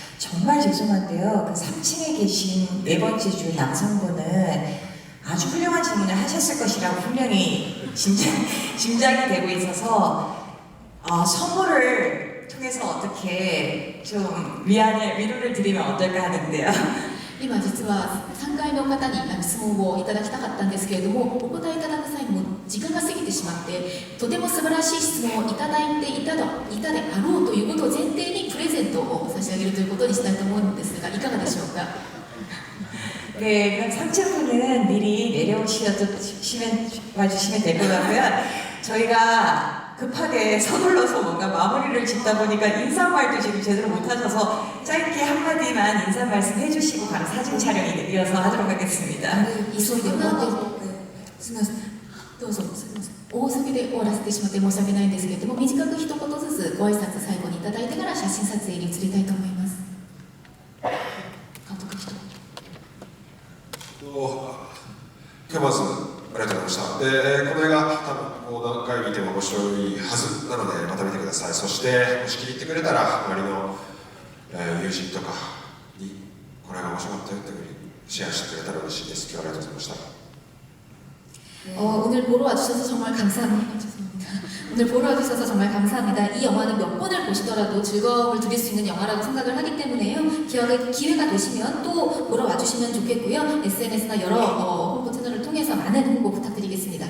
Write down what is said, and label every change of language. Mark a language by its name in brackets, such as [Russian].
[Korean] 정말 죄송한데요. 그 3층에 계신 네 번째 줄 남성분은 아주 훌륭한 질문을 하셨을 것이라고 분명히 짐작이 되고 있어서 선물을 통해서 어떻게 좀 위로를 드리면 어떨까 하는데요. [Japanese] 今実は3階の方に質問をいただきたかったんですけれども、お答えいただく際にも時間が過ぎてしまって、とても素晴らしい質問をいただいていたであろうということを前提にプレゼントを差し上げるということにしたいと思うんですが、いかがでしょうか。 [Korean] 네, 그럼 3층분은 미리 와주시면 될 것 같고요. 저희가 급하게 서둘러서 뭔가 마무리를 짓다 보니까 인사말도 지금 제대로 못하셔서 짧게 한마디만 인사 말씀 해주시고 바로 사진 촬영이 이어서 하도록 하겠습니다. [Japanese] 急いで終わってすみません、どうぞすみません。大急ぎで終わらせてしまって申し訳ないんですけれども、短く一言ずつご挨拶最後にいただいてから写真撮影に移りたいと思います。監督一言。今日まずありがとうございました。で、この映画多分何回見ても面白いはずなのでまた見てください。そしてもし気に入ってくれたら周りの、友人とかにこれが面白かったよというふうにシェアしてくれたら嬉しいです。今日はありがとうございました。 [Korean] 오늘 보러 와주셔서 정말 감사합니다. 죄송합니다. 오늘 보러 와주셔서 정말 감사합니다. 이 영화는 몇 번을 보시더라도 즐거움을 드릴 수 있는 영화라고 생각을 하기 때문에요. 기회가 되시면 또 보러 와주시면 좋겠고요. SNS나 여러 홍보 채널을 통해서 많은 홍보 부탁드리겠습니다.